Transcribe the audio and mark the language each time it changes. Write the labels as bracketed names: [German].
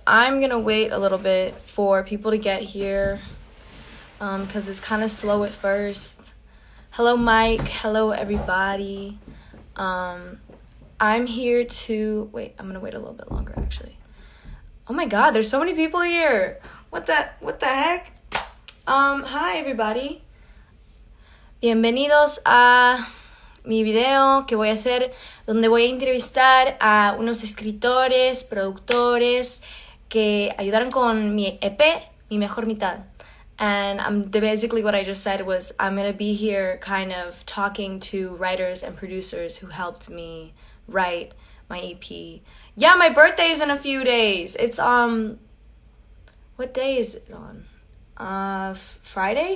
[English] I'm gonna wait a little bit for people to get here because it's kind of slow at first. Hello, Mike. Hello, everybody. I'm here to wait. I'm gonna wait a little bit longer, actually. Oh my God, there's so many people here. What the heck? Hi, everybody. [Spanish] Bienvenidos a mi video que voy a hacer donde voy a entrevistar a unos escritores, productores que ayudaron con mi EP, Mi Mejor Mitad. [English] And basically what I just said was I'm going to be here kind of talking to writers and producers who helped me write my EP. Yeah, my birthday's in a few days. It's, what day is it on? Friday?